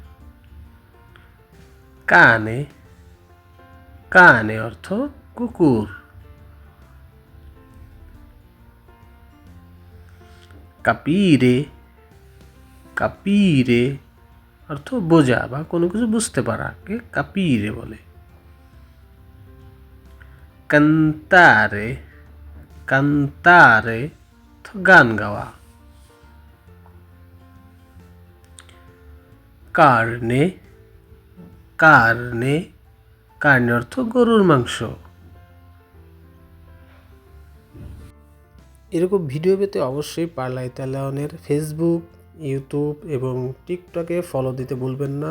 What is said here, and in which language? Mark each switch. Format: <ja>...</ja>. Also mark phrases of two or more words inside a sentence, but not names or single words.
<bn>cane, cane অর্থ কুকুর। capire, capire অর্থ বোঝা বা কোনো কিছু বুঝতে পারাকে capire বলে। cantare, cantare গান গাওয়া। carne, carne, carne অর্থ গরুর মাংস। এরকম ভিডিও পেতে অবশ্যই পারলা ইতালিয়ানের ফেসবুক, ইউটিউব এবং টিকটকে ফলো দিতে ভুলবেন না।</bn>